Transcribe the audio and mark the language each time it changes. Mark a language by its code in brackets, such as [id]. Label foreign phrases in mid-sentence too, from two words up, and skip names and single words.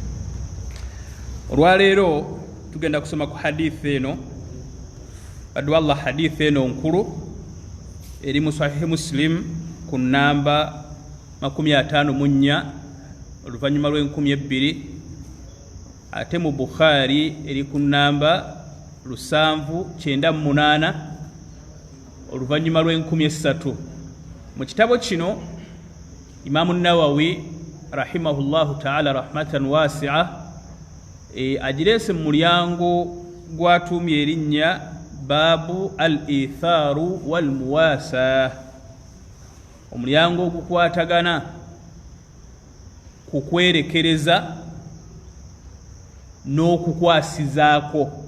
[lg] Olwaleero tugenda kusoma ku hadithi eno baddu Allah, hadithi eno nkulu eri mu Sahih Muslim ku namba 54 oluvannyuma lw'1200, ate mu Bukhari eri ku namba 798 oluvannyuma lw'1300. Mu kitabo kino Imaamu Nawawi [ar] رحمه الله تعالى رحمة واسعة [lg] agireese mu mulyango gwatuumye erinnya [ar] باب الإيثار والمواساة, [lg] omulyango ogukwatagana ku kwerekereza n'okukwasizaako.